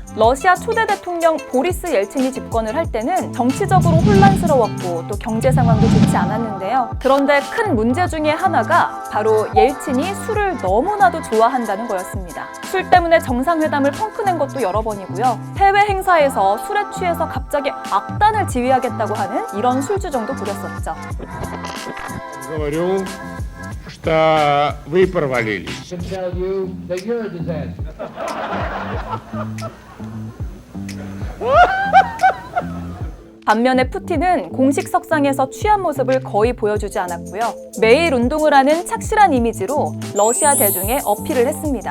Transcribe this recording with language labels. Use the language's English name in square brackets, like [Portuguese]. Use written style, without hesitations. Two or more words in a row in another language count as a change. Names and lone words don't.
[Korean] 러시아 초대 대통령 보리스 옐친이 집권을 할 때는 정치적으로 혼란스러웠고 또 경제 상황도 좋지 않았는데요. 그런데 큰 문제 중에 하나가 바로 옐친이 술을 너무나도 좋아한다는 거였습니다. 술 때문에 정상회담을 펑크낸 것도 여러 번이고요. 해외 행사에서 술에 취해서 갑자기 악단을 지휘하겠다고 하는 이런 술주정도 부렸었죠. [Russian] Говорю, что вы провалились. [Korean] 반면에 푸틴은 공식 석상에서 취한 모습을 거의 보여주지 않았고요. 매일 운동을 하는 착실한 이미지로 러시아 대중에 어필을 했습니다.